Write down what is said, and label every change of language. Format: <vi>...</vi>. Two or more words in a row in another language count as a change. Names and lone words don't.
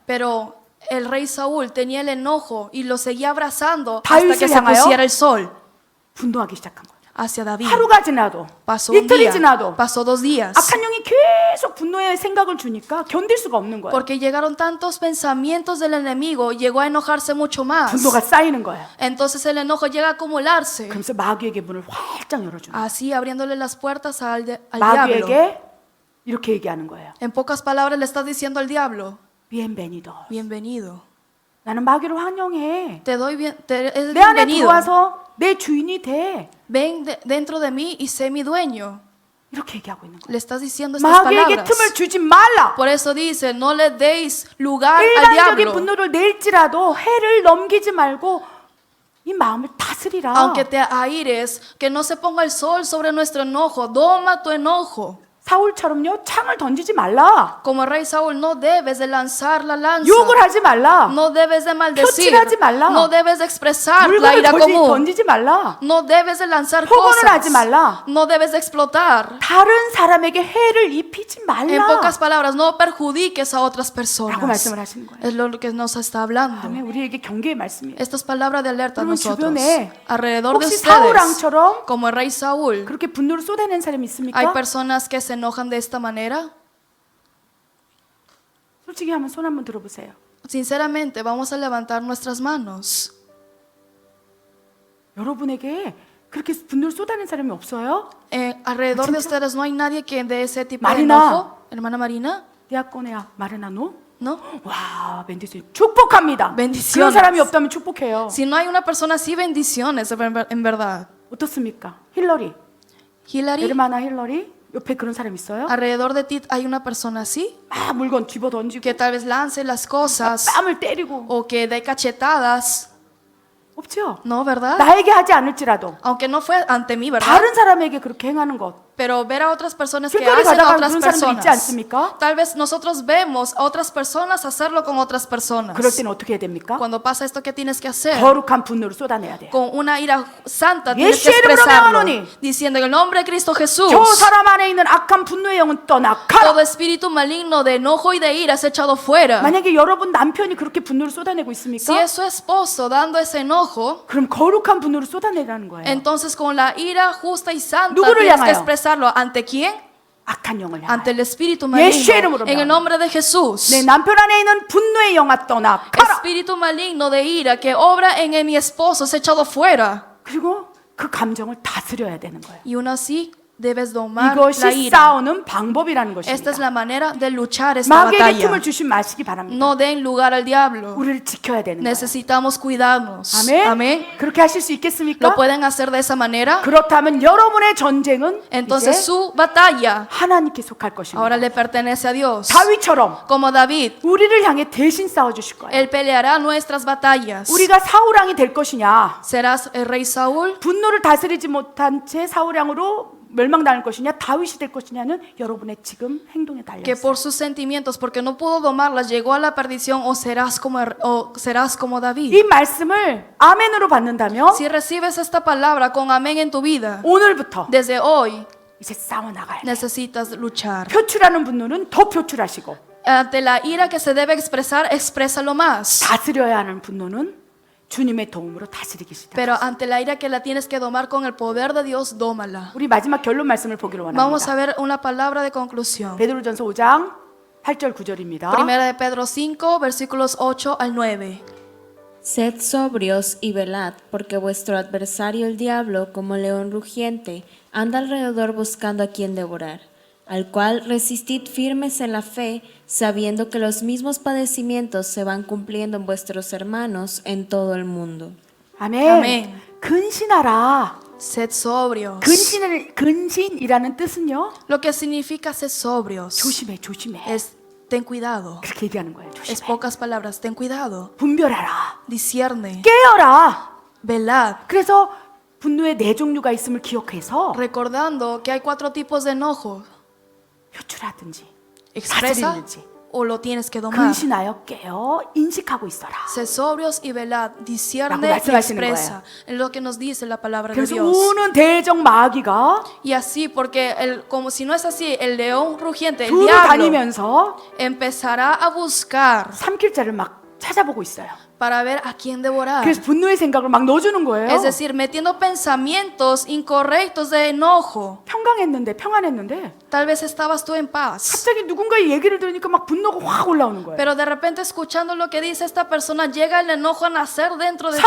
<es>Pero el rey Saúl tenía el enojo y lo seguía abrazando</es> <ko>다윗을</ko> <es>hasta que se</es> <ko>향하여</ko> <es>pusiera el sol</es> <ko>분노하기 시작한 거야.</ko> <es>hacia David.</es> <ko>하루가 지나도</ko> <es>Pasó un</es> <ko>이틀이</ko> <es>día,</es> <ko>지나도</ko> <es>pasó 2 días.</es> <ko>악한 영이 계속 분노의 생각을 주니까 견딜 수가 없는 거야.</ko> <es>Porque llegaron tantos pensamientos del enemigo, llegó a enojarse mucho más.</es> <ko>분노가 쌓이는 거야.</ko> <es>Entonces el enojo llega a acumularse,</es> <ko>그러면서 마귀에게 문을 활짝 열어주는 거야.</ko> <es>así abriéndole las puertas al diablo.</es> <ko>마귀에게 이렇게 얘기하는 거예요.</ko> <es>En pocas palabras le estás diciendo al diablo, bienvenido. bienvenido.</es> <ko>나는 마귀를 환영해.</ko> <es>Te doy es</es> <ko>내 안에</ko> <es>bienvenido.</es> <ko>들어와서 내 주인이 돼.</ko> <es>Ven dentro de mí y sé mi dueño.</es> <ko>이렇게 얘기하고 있는 거야.</ko> <es>Le estás diciendo estas</es> <ko>마귀에게</ko> <es>palabras.</es> <ko>tum을 주지 말라.</ko> <es>Por eso dice, no le deis lugar al</es> <ko>일반적인</ko> <es>diablo.</es> <ko>분노를 낼지라도 해를 넘기지 말고 이 마음을 다스리라.</ko> <es>Aunque te aires, que no se ponga el sol sobre nuestro enojo, doma tu enojo.</es> <ko>사울처럼요 창을 던지지 말라.</ko> <es>Como el rey Saúl, no debes de lanzar la lanza.</es> <ko>욕을 하지 말라.</ko> <es>No debes de maldecir.</es> <ko>표출하지 말라.</ko> <es>No debes de expresar la</es> <ko>물건을</ko> <es>ira común.</es> <ko>던지지 말라.</ko> <es>No debes de lanzar</es> <ko>폭언을</ko> <es>cosas.</es> <ko>하지 말라.</ko> <es>No debes de explotar.</es> <ko>다른 사람에게 해를 입히지</ko> <es>En</es> <ko>말라.</ko> <es>pocas palabras, no perjudiques a otras</es> <ko>라고</ko> <es>personas.</es> <ko>말씀을 하시는 거예요.</ko> <es>Es lo que nos está hablando.</es> <ko>아멘. 우리에게 경계의 말씀이에요.</ko> <es>Estas palabras de alerta a</es> <ko>여러분</ko> <es>nosotros.</es> <ko>주변에</ko> <es>Alrededor de</es> <ko>혹시</ko> <es>ustedes,</es> <ko>사울왕처럼</ko> <es>como el rey Saúl,</es> <ko>그렇게 분노를 쏟아내는 사람이 있습니까?</ko> <es>hay personas que se enojan de esta manera.</es> <ko>솔직히 한번 손 한번 들어보세요.</ko> <es>Sinceramente, vamos a levantar nuestras manos.</es> <ko>여러분에게 그렇게 분노를 쏟아내는 사람이 없어요?</ko> <es>Alrededor de ustedes no hay nadie que de ese tipo de Marina. enojo. Hermana Marina,</es> <ko>디아코네야 마르나 너?</ko> <es>¿no?</es> <ko>와, 벤디스 축복합니다.</ko> <es>Bendiciones.</es> <ko>그런 사람이 없다면 축복해요.</ko> <es>Si no hay una persona así, bendiciones, en verdad.</es> <ko>어떻습니까? 힐러리, Hillary, 에르마나 힐러리 옆에 그런 사람 있어요?</ko> <es>alrededor de ti hay una persona así</es> <ko>막 물건 집어 던지고</ko> <es>que tal vez lance las cosas</es> <ko>뺨을 때리고</ko> <es>o que dé cachetadas,</es> <ko>없죠?</ko> <es>¿no? ¿Verdad?</es> <ko>나에게 하지 않을지라도</ko> <es>Aunque no fue ante mí, ¿verdad?</es> <ko>다른 사람에게 그렇게 행하는 것.</ko> <es>Pero ver a otras personas que</es> <ko>길거리</ko> <es>hacen a</es> <ko>가다가</ko> <es>otras</es> <ko>그런 사람들 있지</ko> <es>personas.</es> <ko>않습니까?</ko> <es>Tal vez nosotros vemos a otras personas hacerlo con otras personas.</es> <ko>그럴 때는 어떻게 해야 됩니까?</ko> <es>Cuando pasa esto, ¿qué tienes que hacer?</es> <ko>거룩한 분노를 쏟아내야 돼요.</ko> <es>Con una ira santa tienes que</es> <ko>예수의 이름으로</ko> <es>expresarlo,</es> <ko>명하노니</ko> <es>diciendo en el nombre de Cristo Jesús,</es> <ko>저 사람 안에 있는 악한 분노의 영은 떠나가라.</ko> <es>todo espíritu maligno de enojo y de ira es echado fuera.</es> <ko>만약에 여러분 남편이 그렇게 분노를 쏟아내고</ko> <es>Si</es> <ko>있습니까?</ko> <es>es su esposo dando ese enojo,</es> <ko>그럼 거룩한 분노를 쏟아내라는 거예요.</ko> <es>entonces con la ira justa y santa</es> <ko>누구를</ko> <es>tienes que</es> <ko>향하여?</ko> <es>expresarlo. ¿Ante quién?</es> <ko>악한 영을</ko> <es>Ante</es> <ko>향하여.</ko> <es>el espíritu</es> <ko>예수의 이름으로</ko> <es>maligno. En el nombre de Jesús.</es> <ko>내 남편 안에 있는 분노의 영아 떠나가라.</ko> <es>Espíritu maligno de ira que obra en mi esposo es echado fuera.</es> <ko>그리고 그 감정을 다스려야 되는 거예요.</ko> <es>Y uno así debes domar la</es> <ko>이것이</ko> <es>ira.</es> <ko>싸우는 방법이라는</ko> <es>Esta es</es> <ko>것입니다.</ko> <es>la manera de luchar esta</es> <ko>마귀에게</ko> <es>batalla.</es> <ko>틈을 주지 마시기 바랍니다.</ko> <es>No den lugar al diablo.</es> <ko>우리를 지켜야 되는 거예요.</ko> <es>Necesitamos cuidarnos.</es> <ko>아멘.</ko> <es>Amén.</es> <ko>그렇게 하실 수 있겠습니까?</ko> <es>¿Lo pueden hacer de esa manera?</es> <ko>그렇다면 여러분의 전쟁은</ko> <es>Entonces</es> <ko>이제</ko> <es>su batalla</es> <ko>하나님께 속할 것입니다.</ko> <es>ahora le pertenece a Dios.</es> <ko>다윗처럼</ko> <es>Como David,</es> <ko>우리를 향해 대신 싸워 주실 거예요.</ko> <es>él peleará nuestras batallas.</es> <ko>우리가 사울왕이 될 것이냐,</ko> <es>¿Serás el rey Saúl?</es> <ko>분노를 다스리지 못한 채 사울왕으로 멸망당할 것이냐, 다윗이 될 것이냐는 여러분의 지금 행동에 달려</ko> <es>Que</es> <ko>있어요.</ko> <es>por sus sentimientos, porque no pudo domarlas, llegó a la perdición, o serás como David.</es> <ko>이 말씀을 아멘으로 받는다면</ko> <es>Si recibes esta palabra con amén en tu vida,</es> <ko>오늘부터</ko> <es>desde hoy</es> <ko>이제 싸워 나가야 돼요.</ko> <es>necesitas luchar.</es> <ko>표출하는 분노는 더 표출하시고,</ko> <es>Ante la ira que se debe expresar, exprésalo más.</es> <ko>다스려야 하는 분노는 주님의 도움으로 다스리기 시작합니다.</ko> <es>Pero ante la ira que la tienes que domar con el poder de Dios, dómala.</es> <ko>우리 마지막 결론 말씀을 보기로</ko> <es>Vamos</es> <ko>원합니다.</ko> <es>a ver una palabra de conclusión.</es> <ko>베드로전서 5장 8절 9절입니다.</ko> <es>Primera de Pedro 5, versículos 8 al 9. Sed sobrios y velad, porque vuestro adversario el diablo, como león rugiente, anda alrededor buscando a quien devorar, al cual resistid firmes en la fe, sabiendo que los mismos padecimientos se van cumpliendo en vuestros hermanos en todo el mundo.</es> <ko>아멘. 아멘. 근신하라.</ko> <es>Sed sobrios.</es> <ko>근신이라는 뜻은요.</ko> <es>Lo que significa ser sobrios</es> <ko>조심해.</ko> <es>es ten cuidado.</es> <ko>그렇게 얘기하는 거예요.</ko> <es>Es</es> <ko>조심해.</ko> <es>pocas palabras, ten cuidado.</es> <ko>분별하라.</ko> <es>Discierne,</es> <ko>깨어라.</ko> <es>velad,</es> <ko>그래서 분노의 네 종류가 있음을 기억해서</ko> <es>recordando que hay 4 tipos de enojo.</es> <ko>표출하든지</ko> <es>Expresa</es> <ko>다스리든지</ko> <es>o lo tienes que domar.</es> <ko>근신하여 깨어 인식하고 있어라.</ko> <es>Sed sobrios y velad, discierne</es> <ko>라고</ko> <es>y</es> <ko>말씀하시는</ko> <es>expresa. Es lo que nos dice la palabra de</es> <ko>그래서</ko> <es>Dios.</es> <ko>우는 대적 마귀가</ko> <es>Y así, porque como si no es así, el león rugiente, el</es> <ko>두루</ko> <es>diablo,</es> <ko>다니면서</ko> <es>empezará a buscar</es> <ko>삼킬 자를 막 찾아보고 있어요.</ko> <es>para ver a quién devorar.</es> <ko>그래서 분노의 생각을 막 넣어주는 거예요.</ko> <es>Es decir, metiendo pensamientos incorrectos de enojo.</es> <ko>평안했는데</ko> <es>Tal vez estabas tú en paz,</es> <ko>갑자기 누군가의 얘기를 들으니까 막 분노가 확 올라오는 거예요.</ko> <es>pero de repente escuchando lo que dice esta persona, llega el enojo a nacer dentro de ti.</es>